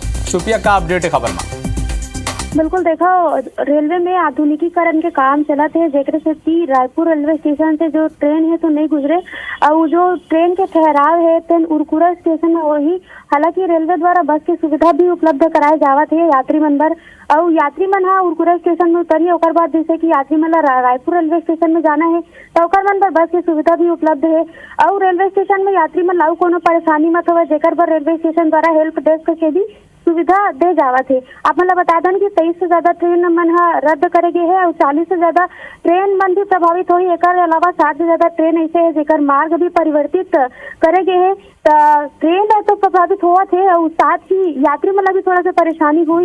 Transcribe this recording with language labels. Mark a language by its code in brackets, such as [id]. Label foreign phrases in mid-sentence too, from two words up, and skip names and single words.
[hne] सुप्रिया, का अपडेट है खबर में? बिल्कुल, देखो रेलवे में आधुनिकीकरण के काम चला थे, जेकरे से रायपुर रेलवे स्टेशन से जो ट्रेन है तो नहीं गुजरे और जो ट्रेन के ठहराव है ट्रेन उरकुरा स्टेशन में वही। हालांकि रेलवे द्वारा बस की सुविधा भी उपलब्ध कराए जावत है यात्री मन बर। और यात्री मन हाँ उरकुरा स्टेशन में उतरिए, ओकर बाद जैसे कि यात्री मन रायपुर रेलवे स्टेशन में जाना है तो ओकर मन पर बस की सुविधा भी उपलब्ध है। और रेलवे स्टेशन में यात्री मन लाऊ कोनो परेशानी मत हो, जेकर पर रेलवे स्टेशन द्वारा [en] help desk [hne] के भी सुविधा दे जावत है। आप मतलब बता दें कि 23 से ज्यादा ट्रेन मन रद्द करे गए है और 40 से ज्यादा ट्रेन मन भी प्रभावित हुई। एक अलावा 60 से ज्यादा ट्रेन ऐसे है जेकर मार्ग भी परिवर्तित करे गए है। ट्रेन तो प्रभावित हुआ थे और साथ ही यात्री मतलब भी थोड़ा सा परेशानी हुई।